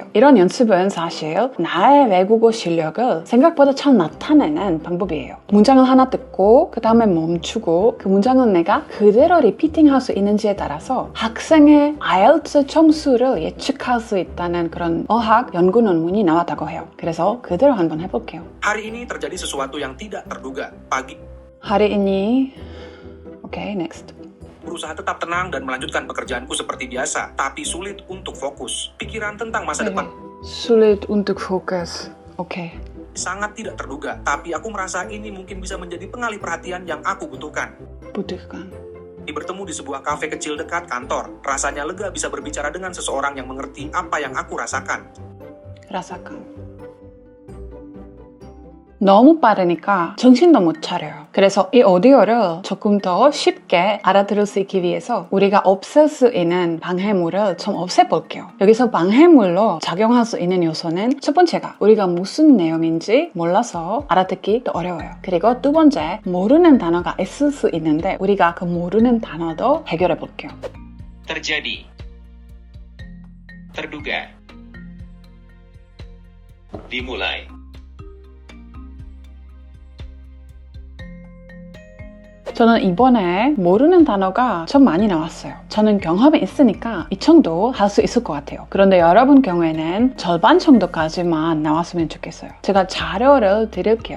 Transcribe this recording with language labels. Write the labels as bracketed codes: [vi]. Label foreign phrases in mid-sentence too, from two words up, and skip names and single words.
[ko] 이런 연습은 사실 나의 외국어 실력을 생각보다 잘 나타내는 방법이에요. 문장을 하나 뜯고 그 다음에 멈추고 그 문장을 내가 그대로 리피팅 할 수 있는지에 따라서 학생의 IELTS 점수를 예측할 수 있다는 그런 어학 연구 논문이 나왔다고 해요. 그래서 그대로 한번 해볼게요. [id] Hari ini terjadi sesuatu yang tidak terduga. Pagi, hari ini, [en] okay, next. [id] berusaha tetap tenang dan melanjutkan pekerjaanku seperti biasa, tapi sulit untuk fokus. Pikiran tentang masa depan sulit untuk fokus. Okay. sangat tidak terduga, tapi aku merasa ini mungkin bisa menjadi pengalih perhatian yang aku butuhkan. Bertemu di sebuah kafe kecil dekat kantor, rasanya lega bisa berbicara dengan seseorang yang mengerti apa yang aku rasakan. [ko] 너무 빠르니까 정신도 못 차려요. 그래서 이 오디오를 조금 더 쉽게 알아들을 수 있기 위해서 우리가 없앨 수 있는 방해물을 좀 없애볼게요. 여기서 방해물로 작용할 수 있는 요소는 첫 번째가 우리가 무슨 내용인지 몰라서 알아듣기 더 어려워요. 그리고 두 번째, 모르는 단어가 있을 수 있는데 우리가 그 모르는 단어도 해결해 볼게요. [id] Terjadi, terduga, dimulai. [ko] 저는 이번에 모르는 단어가 좀 많이 나왔어요. 저는 경험이 있으니까 이 정도 할 수 있을 것 같아요. 그런데 여러분 경우에는 절반 정도까지만 나왔으면 좋겠어요. 제가 자료를 드릴게요.